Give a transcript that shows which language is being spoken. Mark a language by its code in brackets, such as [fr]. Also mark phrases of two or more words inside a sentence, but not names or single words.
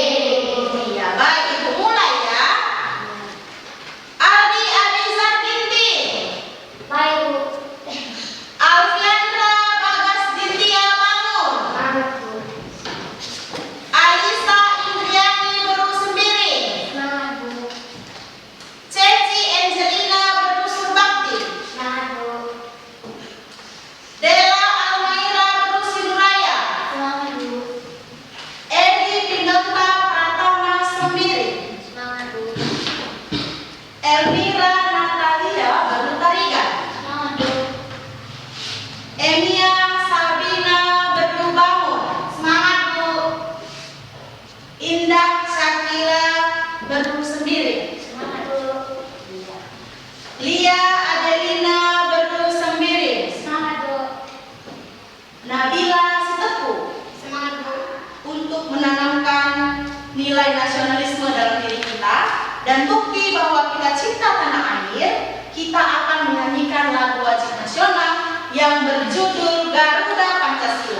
[id] Iya, baik, Ibu mulai ya. Aldi Adizar Ginting, Baik, Bu. Alfiandra Bagas Dintia Bangun, Semangat, Bu. Alisa Indriani Beru Sembiring, Semangat, Bu. Ceci Angelina Berdusur Bakti, Semangat, Bu. Dela Almaira Beru Siduraya, Semangat, Bu. Edi Pinota Pratama Sembiring, Semangat, Bu. Elmira Natalia Beru Tarigan, Semangat, Bu. Emia Sabina Beru Bangun, Semangat, Bu. Indah Syakila Beru Sembiring, Semangat, Bu. Lia Adelina Beru Sembiring, Semangat, Bu. Nabila Sitepu, Semangat, Bu. untuk menanamkan nilai nasionalisme dalam diri kita dan bukti bahwa kita cinta tanah air, kita akan menyanyikan lagu wajib nasional yang berjudul Garuda Pancasila.